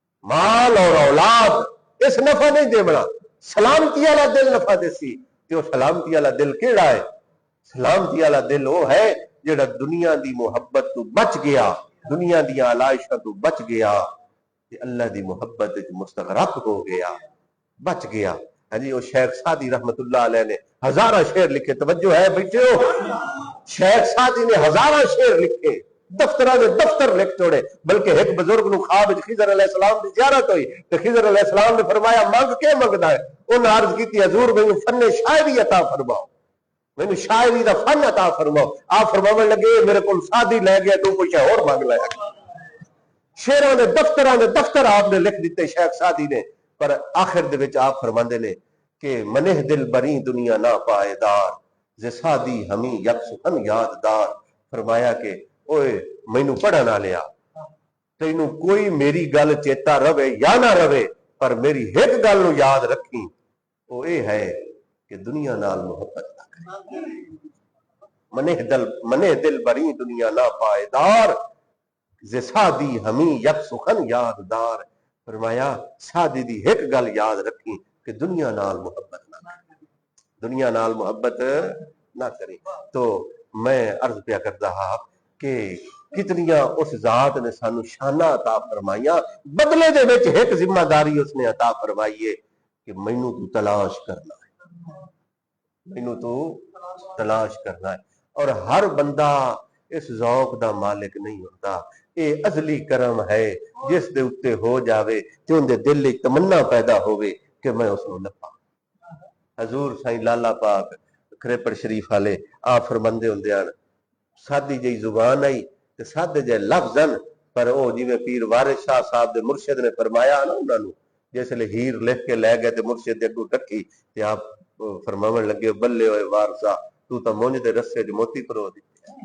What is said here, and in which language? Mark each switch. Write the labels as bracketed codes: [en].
[pa] مال اور اولاد اس نفع نہیں دے بنا، سلامتی والا دل نفع دیسی. تے وہ سلامتی والا دل کیڑا ہے؟ سلامتی والا دل وہ ہے جڑا دنیا دی محبت تو بچ گیا، دنیا دی علائشاں تو بچ گیا، تے اللہ دی محبت وچ مستغرق ہو گیا، بچ گیا. [ur] ہاں جی، وہ شیخ سعدی رحمت اللہ علیہ نے ہزارہ شعر لکھے. توجہ ہے بیٹھے ہو، شیخ سعدی نے ہزارہ شعر لکھے، دفترہ نے دفتر لکھ چھوڑے. [pa] بلکہ ایک بزرگ نو خواب خضر علیہ السلام کی زیارت ہوئی تو خضر علیہ السلام نے فرمایا مانگ کے منگدا ہے؟ انہوں نے عرض کی حضور مینوں فن شاعری عطا فرماؤ، مینوں شاعری دا فن عطا فرماؤ. آپ فرماون لگے میرے کول سعدی لے گیا تو کچھ اور مانگ لیا. شعراں دے دفتر آپ نے لکھ دیتے شیخ سعدی نے. پر آخر دے وچ آپ فرماندے نے کہ [fa] منہ دل بری دنیا نہ پائیدار، ز سعدی ہمیں یک سخن یاددار. [pa] فرمایا کہ اوئے مینوں پڑھن والیا، تینوں کوئی میری گل چیتا رہے یا نہ رہے، پر میری ایک گل نو یاد رکھی، وہ یہ ہے کہ دنیا نال محبت نہ کرے. [fa] منہ دل بری دنیا نہ پائیدار، ز سعدی ہمیں یک سخن یاددار. [pa] فرمایا سعدی دی ایک گل یاد رکھی کہ دنیا نال محبت نہ کرے، دنیا نال محبت نہ کرے. تو میں عرض پیا کرتا ہاں کہ کتنیاں اس ذات نے سانو شانہ عطا فرمائیاں، بدلے دے وچ ایک ذمہ داری اس نے عطا فرمائی ہے کہ مینوں تو تلاش کرنا ہے، مینوں تو تلاش کرنا ہے. [ur] اور ہر بندہ اس ذوق دا مالک نہیں ہوتا. [pa] اے ازلی کرم ہے جس دے اتے ہو جاوے تے ان دے دل وچ تمنا پیدا ہوئے کہ میں اس نو لبھاں. حضور سائیں لالا پاک کھریپڑ شریف والے آپ فرماندے ہوندے ہن سادی جئی زبان آئی تے سادے جے لفظ ہن، پر او جویں پیر وارث شاہ صاحب دے مرشد نے فرمایا نا انہاں نو جس لے ہیر لکھ کے لے گئے تے مرشد دے اگوں رکھی تے آپ فرماون لگے بلے ہوئے وارثا تو تا مونج دے رسے وچ موتی پرو دتے.